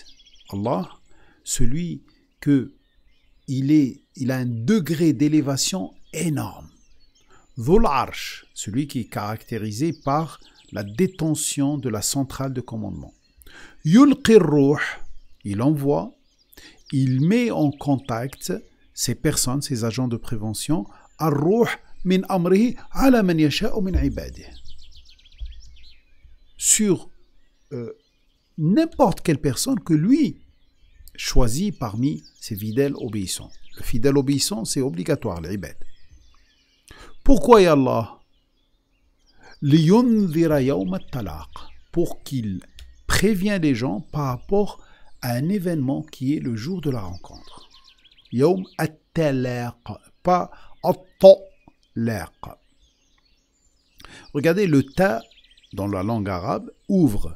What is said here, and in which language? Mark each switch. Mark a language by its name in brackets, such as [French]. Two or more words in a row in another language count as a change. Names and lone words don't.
[French] Allah, celui il a un degré d'élévation énorme. [Arabic] ذو العرش, [French] celui qui est caractérisé par la détention de la centrale de commandement. [Arabic] يلقي الروح, [French] il envoie, il met en contact ces personnes, ces agents de prévention, [Arabic] الروح من أمره على من يشاء من عباده. [French] Sur n'importe quelle personne que lui choisit parmi ses fidèles obéissants. Le fidèle obéissant, c'est obligatoire, l'ibad. Pourquoi, [Arabic] يا الله? لينذر يوم التلاق, [French] pour qu'il prévient les gens par rapport à un événement qui est le jour de la rencontre. [Arabic] يوم التلاق, pas at-talaq. [French] Regardez, le ta dans la langue arabe, ouvre.